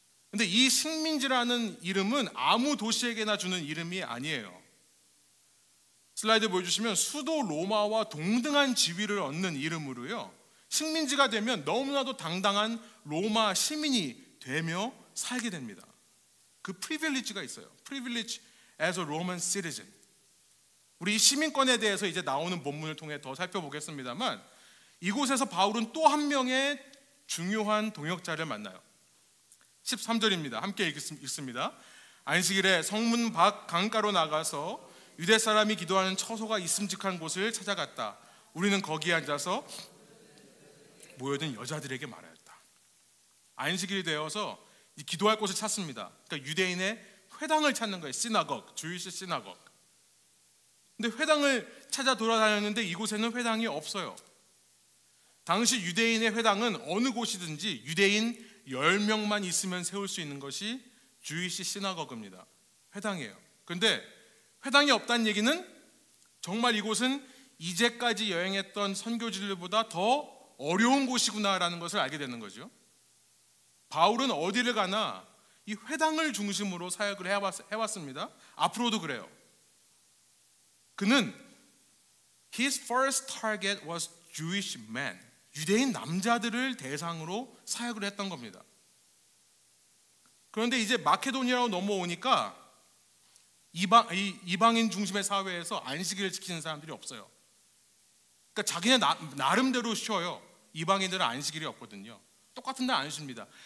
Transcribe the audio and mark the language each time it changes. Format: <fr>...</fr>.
<ko>근데 이 식민지라는 이름은 아무 도시에게나 주는 이름이 아니에요. 슬라이드 보여주시면 수도 로마와 동등한 지위를 얻는 이름으로요, 식민지가 되면 너무나도 당당한 로마 시민이 되며 살게 됩니다. 그 프리빌리지가 있어요.</ko> <en>Privilege as a Roman citizen.</en> <ko>우리 이 시민권에 대해서 이제 나오는 본문을 통해 더 살펴보겠습니다만, 이곳에서 바울은 또 한 명의 중요한 동역자를 만나요. 13절입니다. 함께 읽습니다. 안식일에 성문 밖 강가로 나가서 유대 사람이 기도하는 처소가 있음직한 곳을 찾아갔다. 우리는 거기에 앉아서 모여든 여자들에게 말하였다. 안식일이 되어서 기도할 곳을 찾습니다. 그러니까 유대인의 회당을 찾는 거예요. 시나고그, 주이시 시나고그. 근데 회당을 찾아 돌아다녔는데 이곳에는 회당이 없어요. 당시 유대인의 회당은 어느 곳이든지 유대인 10명만 있으면 세울 수 있는 것이 주이시 시나고그입니다. 회당이에요. 그런데 회당이 없다는 얘기는 정말 이곳은 이제까지 여행했던 선교지들보다 더 어려운 곳이구나라는 것을 알게 되는 거죠. 바울은 어디를 가나 이 회당을 중심으로 사역을 해왔습니다. 앞으로도 그래요. 그는</ko> <en>his first target was Jewish men.</en> <ko>유대인 남자들을 대상으로 사역을 했던 겁니다. 그런데 이제 마케도니아로 넘어오니까 이방인 중심의 사회에서 안식일을 지키는 사람들이 없어요. 그러니까 자기네 나름대로 쉬어요. 이방인들은 안식일이 없거든요. 똑같은 날 안 쉽니다.</ko>